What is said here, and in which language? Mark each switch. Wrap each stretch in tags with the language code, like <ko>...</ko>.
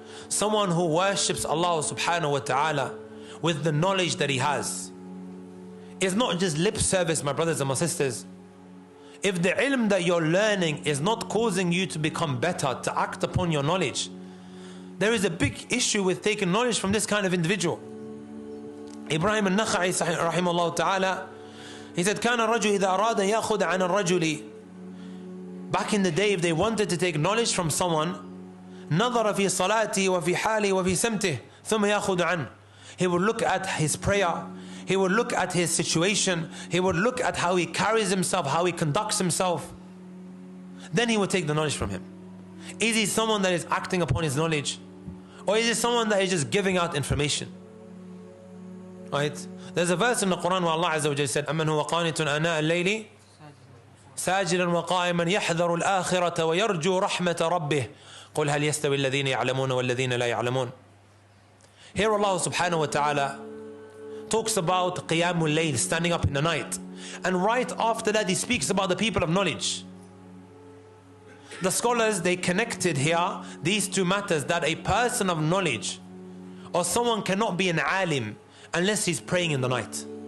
<en>Someone who worships Allah subhanahu wa ta'ala with the knowledge that he has. It's not just lip service, my brothers and my sisters. If the ilm that you're learning is not causing you to become better, to act upon your knowledge, there is a big issue with taking knowledge from this kind of individual.</en> <ar>Ibrahim al-Nakha'i rahimahullah ta'ala,</ar> <en>he said,</en> <ar>كان الرجل إذا أراد يأخذ عن الرجل.</ar> <en>Back in the day, if they wanted to take knowledge from someone,</en> <ar>نظر في صلاته وفي حاله وفي سمته ثم يأخذ عنه.</ar> <en>He would look at his prayer, he would look at his situation, he would look at how he carries himself, how he conducts himself. Then he would take the knowledge from him. Is he someone that is acting upon his knowledge? Or is he someone that is just giving out information? Right? There's a verse in the Quran where Allah Azza wa Jalla said,</en> <ar>أَمَّنْ هُوَ قَانِتٌ آنَاءَ اللَّيْلِ ساجدا وقائما يحذر الآخرة ويرجو رحمة ربه قل هل يستوي الذين يعلمون والذين لا يعلمون.</ar> <en>Here Allah subhanahu wa ta'ala talks about qiyamul layl, standing up in the night, and right after that he speaks about the people of knowledge. The scholars, they connected here these two matters, that a person of knowledge or someone cannot be an alim unless he's praying in the night.</en>